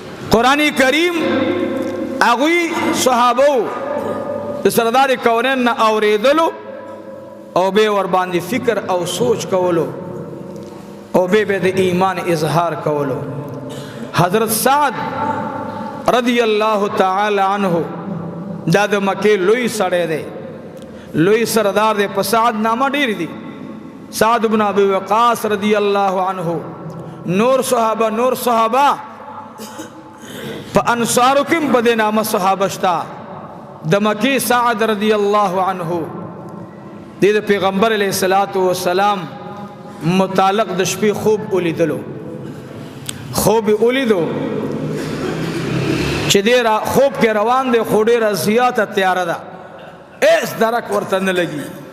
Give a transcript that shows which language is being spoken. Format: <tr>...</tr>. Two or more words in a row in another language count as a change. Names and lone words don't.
<ps>قرآن کریم اغوی صحابو د سردار کونین نه اوریدلو او به ور باندې فکر او سوچ کولو او به د ایمان اظهار کولو. حضرت سعد</ps> <ar>رضی اللہ تعالی عنہ</ar> <ps>دا د مکه لوی سړی دی، لوی سردار دی، په سعد نامه ډیر دي. سعد بن ابي وقاص</ps> <ar>رضی اللہ عنہ،</ar> <ps>نور صحابہ په انصارو کې په دې نامه صحابه شتا. د مکی سعد</ps> <ar>رضی اللہ عنہ</ar> <ps>د پیغمبر</ps> <ar>علیہ الصلوۃ والسلام</ar> <ps>متعلق د شپې خوب ولیدلو، خوب ولیدو چې دې خوب کې روان دی خو ډېره زیاته تیاره ده، هیڅ درک ورته نه لګي.</ps>